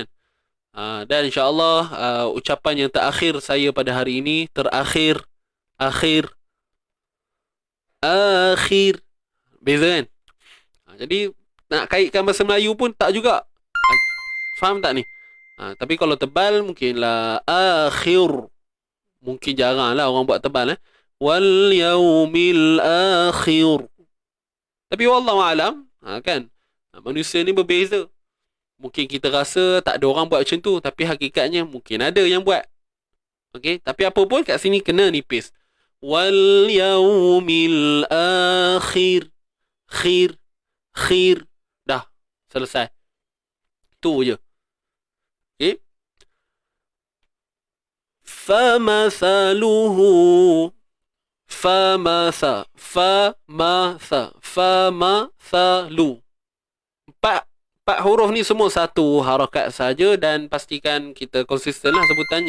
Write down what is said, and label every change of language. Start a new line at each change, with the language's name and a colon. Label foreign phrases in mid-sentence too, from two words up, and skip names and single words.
Malay: Dan insyaAllah ucapan yang terakhir saya pada hari ini, terakhir, akhir, akhir. Beza kan? Jadi nak kaitkan bahasa Melayu pun tak juga. Faham tak ni? Tapi kalau tebal mungkinlah akhir. Mungkin jarang lah orang buat tebal.
Arabic: واليوم الآخر.
Malay: Tapi
Arabic: والله أعلم,
Malay: kan? Manusia ni berbeza. Mungkin kita rasa tak ada orang buat macam tu, tapi hakikatnya mungkin ada yang buat. Okey, tapi apa pun kat sini kena nipis.
Arabic: واليوم الآخر.
Malay: Khir. Khir. Dah, selesai. Tu je. Okey. Famathaluhu. Famathalu. Empat huruf ni semua satu harakat saja dan pastikan kita konsisten lah sebutannya.